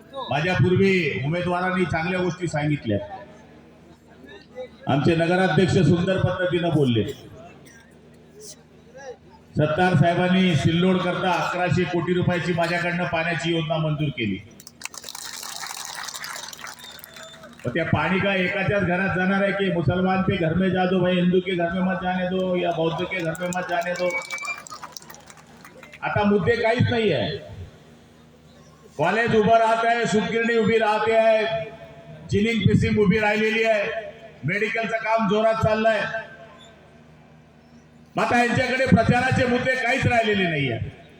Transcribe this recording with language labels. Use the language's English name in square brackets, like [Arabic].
[Marathi] माझ्या पूर्वी उमेदवारांनी चांगल्या गोष्टी सांगितल्या. आमचे नगराध्यक्ष सुंदर पद्धतीनं बोलले. सत्तार साहेबांनी सिल्लोड करता 1100 कोटी रुपयाची माझ्याकडनं पाण्याची योजना मंजूर केली. त्या पाणी का एकाच्याच घरात जाणार आहे की [Hindi] मुसलमान के घर में जा दो भाई, हिंदू के घर में मत जाने दो, या बौद्ध के घर में मत जाने दो. [Marathi] आता मुद्दे काहीच नाही आहे. कॉलेज उभं राहत आहे, सूतगिरणी उभी राहते आहे, जिनिंग फिशिंग उभी राहिलेली आहे, मेडिकलचं काम जोरात चाललंय. आता यांच्याकडे प्रचाराचे मुद्दे काहीच राहिलेले नाही आहे.